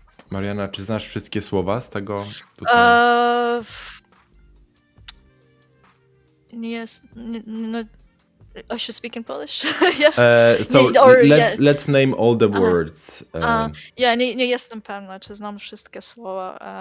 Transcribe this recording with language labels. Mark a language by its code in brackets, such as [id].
[pl] Mariana, czy znasz wszystkie słowa z tego tutaj? [en] Yes. No, I should speak in Polish. Yeah. So yeah. let's name all the words. [pl] Ja nie jestem pewna, czy znam wszystkie słowa.